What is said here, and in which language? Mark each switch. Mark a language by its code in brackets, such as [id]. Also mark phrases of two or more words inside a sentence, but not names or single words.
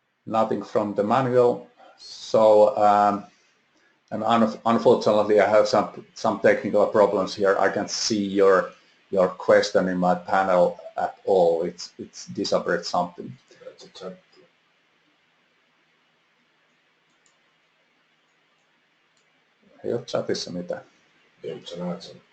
[en] nothing from the manual. So, and unfortunately, I have some technical problems here. I can't see your question in my panel at all. It's disappeared something. That's a chat. [fi] Ei ole chatissa mitään. Ei, mutta sä näet sen.